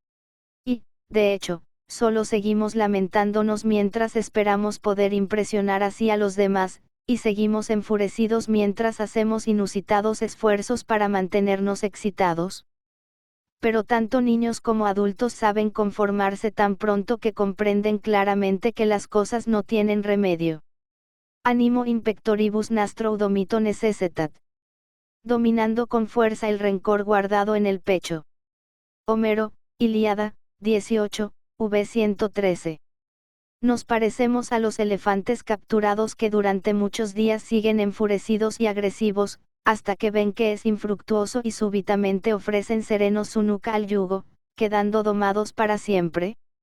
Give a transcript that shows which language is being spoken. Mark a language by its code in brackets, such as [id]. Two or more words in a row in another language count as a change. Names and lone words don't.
[es] Y, de hecho, solo seguimos lamentándonos mientras esperamos poder impresionar así a los demás, y seguimos enfurecidos mientras hacemos inusitados esfuerzos para mantenernos excitados. Pero tanto niños como adultos saben conformarse tan pronto que comprenden claramente que las cosas no tienen remedio. [la] Animo in pectoribus nastro domito necessitat. [es] Dominando con fuerza el rencor guardado en el pecho. Homero, Ilíada, 18, v 113. Nos parecemos a los elefantes capturados que durante muchos días siguen enfurecidos y agresivos, hasta que ven que es infructuoso y súbitamente ofrecen serenos su nuca al yugo, quedando domados para siempre.